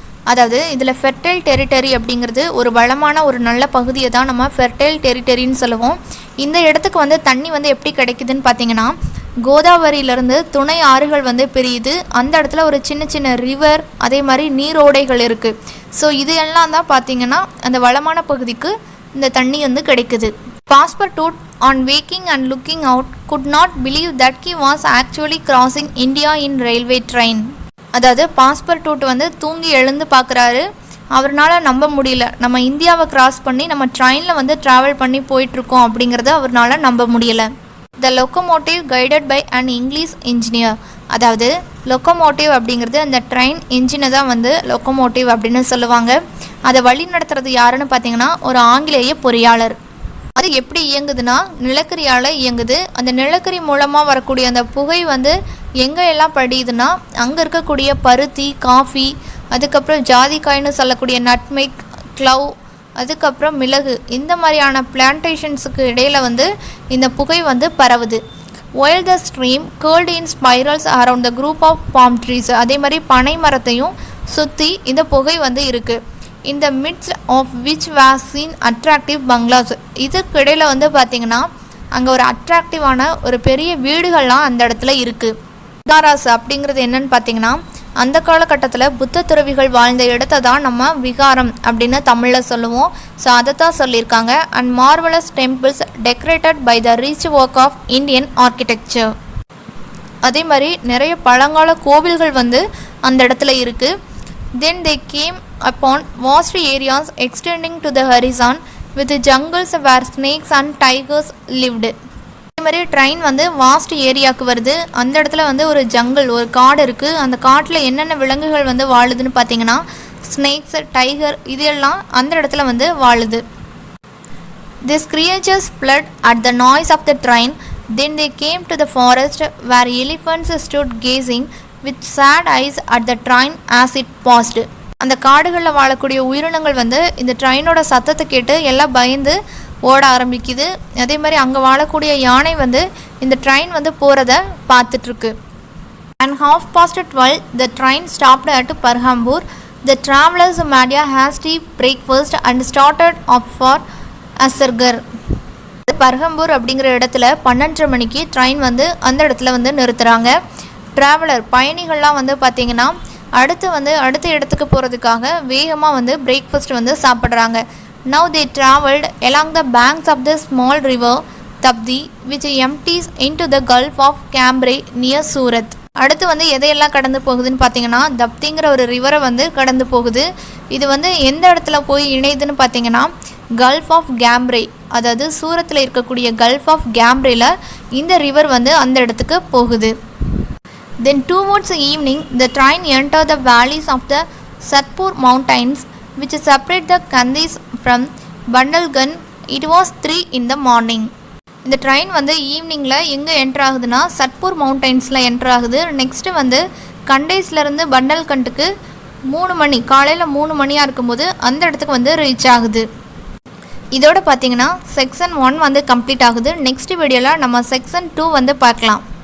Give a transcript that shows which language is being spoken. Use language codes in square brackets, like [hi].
[ta] அதாவது இதில் fertile territory அப்படிங்கிறது ஒரு வளமான ஒரு நல்ல பகுதியை தான் நம்ம ஃபெர்டைல் டெரிட்டரின்னு சொல்லுவோம். இந்த இடத்துக்கு வந்து தண்ணி வந்து எப்படி கிடைக்குதுன்னு பார்த்தீங்கன்னா, கோதாவரியிலேருந்து துணை ஆறுகள் வந்து பிரியுது. அந்த இடத்துல ஒரு சின்ன சின்ன ரிவர், அதே மாதிரி நீரோடைகள் இருக்குது. ஸோ இது எல்லாம் தான் பார்த்திங்கன்னா அந்த வளமான பகுதிக்கு இந்த தண்ணி வந்து கிடைக்குது. [en] Passepartout on waking and looking out could not believe that he was actually crossing India in railway train. [ta] அதாவது பாஸ்பர்டூட் வந்து தூங்கி எழுந்து பார்க்குறாரு. அவரால் நம்ப முடியல, நம்ம இந்தியாவை கிராஸ் பண்ணி நம்ம ட்ரெயினில் வந்து ட்ராவல் பண்ணி போயிட்டுருக்கோம் அப்படிங்கிறத அவரால் நம்ப முடியலை. [en] The locomotive guided by an English engineer. [ta] அதாவது லொக்கோமோட்டிவ் அப்படிங்கிறது அந்த ட்ரெயின் இன்ஜினை தான் வந்து லொக்கோமோட்டிவ் அப்படின்னு சொல்லுவாங்க. அதை வழி நடத்துறது யாருன்னு பார்த்தீங்கன்னா ஒரு ஆங்கிலேய பொறியாளர். அது எப்படி இயங்குதுன்னா நிலக்கரியால் இயங்குது. அந்த நிலக்கரி மூலமாக வரக்கூடிய அந்த புகை வந்து எங்கே எல்லாம் படியுதுன்னா அங்கே இருக்கக்கூடிய பருத்தி, காஃபி, அதுக்கப்புறம் ஜாதிக்காய்னு சொல்லக்கூடிய நட்மெக், க்ளவ், அதுக்கப்புறம் மிளகு, இந்த மாதிரியான பிளான்டேஷன்ஸுக்கு இடையில் வந்து இந்த புகை வந்து பரவுது. [en] While the stream curled in spirals around the group of palm trees. [ta] அதே மாதிரி பனை மரத்தையும் சுற்றி இந்த புகை வந்து இருக்குது. [en] in the midst of which was seen attractive bungalows. [ta] இதுக்கு இடையில் வந்து பார்த்திங்கன்னா அங்கே ஒரு அட்ராக்டிவான ஒரு பெரிய வீடுகள்லாம் அந்த இடத்துல இருக்குது. விகாராஸ் அப்படிங்கிறது என்னன்னு பார்த்தீங்கன்னா அந்த காலகட்டத்தில் புத்த துறவிகள் வாழ்ந்த இடத்த தான் நம்ம விகாரம் அப்படின்னு தமிழில் சொல்லுவோம். ஸோ அதை தான் சொல்லியிருக்காங்க. [en] And marvellous temples decorated by the rich work of Indian architecture. [ta] அதே மாதிரி நிறைய பழங்கால கோவில்கள் வந்து அந்த இடத்துல இருக்குது. [en] Then they came upon vast areas extending to the horizon with jungles where snakes and tigers lived. [ta] இதே மாதிரி ட்ரெயின் வந்து வாஸ்ட் ஏரியாவுக்கு வருது. அந்த இடத்துல வந்து ஒரு ஜங்கிள், ஒரு காடு இருக்குது. அந்த காட்டில் என்னென்ன விலங்குகள் வந்து வாழுதுன்னு பார்த்தீங்கன்னா ஸ்னேக்ஸ், டைகர், இதெல்லாம் அந்த இடத்துல வந்து வாழுது. [en] These creatures fled at the noise of the train. Then they came to the forest where elephants stood gazing with sad eyes at the train as it passed. [ta] அந்த காடுகளில் வாழக்கூடிய உயிரினங்கள் வந்து இந்த ட்ரெயினோட சத்தத்தை கேட்டு எல்லாம் பயந்து ஓட ஆரம்பிக்குது. அதே மாதிரி அங்கே வாழக்கூடிய யானை வந்து இந்த ட்ரெயின் வந்து போகிறத பார்த்துட்ருக்கு. [en] And 12:30 the train stopped at Parhambur. The travelers made a hasty breakfast and started off for Asargar. [ta] பர்ஹம்பூர் அப்படிங்கிற இடத்துல 12:30 மணிக்கு ட்ரெயின் வந்து அந்த இடத்துல வந்து நிறுத்துகிறாங்க. ட்ராவலர் பயணிகள்லாம் வந்து பார்த்திங்கன்னா அடுத்த இடத்துக்கு போகிறதுக்காக வேகமாக வந்து பிரேக்ஃபாஸ்ட் வந்து சாப்பிட்றாங்க. [en] Now they travelled along the banks of the small river Tapti which empties into the Gulf of Cambrai near Surat. [ta] அடுத்து வந்து எதையெல்லாம் கடந்து போகுதுன்னு பார்த்தீங்கன்னா தப்திங்கிற ஒரு ரிவரை வந்து கடந்து போகுது. இது வந்து எந்த இடத்துல போய் இணையுதுன்னு பார்த்தீங்கன்னா கல்ஃப் ஆஃப் கேம்ப்ரே, அதாவது சூரத்தில் இருக்கக்கூடிய கல்ஃப் ஆஃப் கேம்ப்ரேல இந்த ரிவர் வந்து அந்த இடத்துக்கு போகுது. [en] Then towards evening the train entered the valleys of the Satpur mountains which separate the Kandis from Bandalgan. It was 3 in the morning. [ta] இந்த ட்ரெயின் வந்து ஈவினிங்கில் எங்கே என்ட்ரு ஆகுதுன்னா சத்பூர் மவுண்டைன்ஸில் என்ட்ரு ஆகுது. நெக்ஸ்ட்டு வந்து கண்டேஸ்லேருந்து பண்டல்கண்டுக்கு 3 மணி, காலையில் 3 மணியாக இருக்கும்போது அந்த இடத்துக்கு வந்து ரீச் ஆகுது. இதோட பார்த்தீங்கன்னா செக்ஷன் 1 வந்து கம்ப்ளீட் ஆகுது. நெக்ஸ்ட் வீடியோவில் நம்ம செக்ஷன் 2 வந்து பார்க்கலாம்.